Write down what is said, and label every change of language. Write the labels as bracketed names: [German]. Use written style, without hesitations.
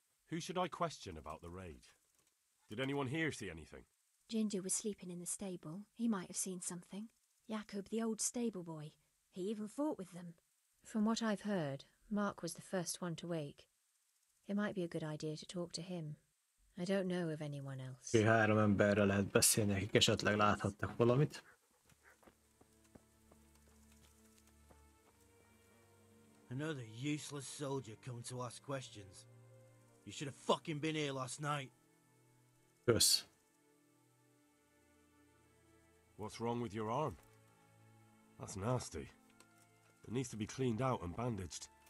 [English] Who should I question about the raid? Did anyone here see anything? Ginger was sleeping in the stable. He might have seen something. Jakob, the old stable boy. He even fought with them. From what I've heard, Mark was the first one to wake. It might be a good idea to talk to him. I don't know of anyone else. [Hungarian] 3 emberrel lehet beszélni, akik esetleg láthattak valamit. [English] Another useless soldier coming to ask questions. You should have fucking been here last night. [Hungarian] Kösz. [English] What's wrong with your arm? That's nasty. It needs to be cleaned out and bandaged.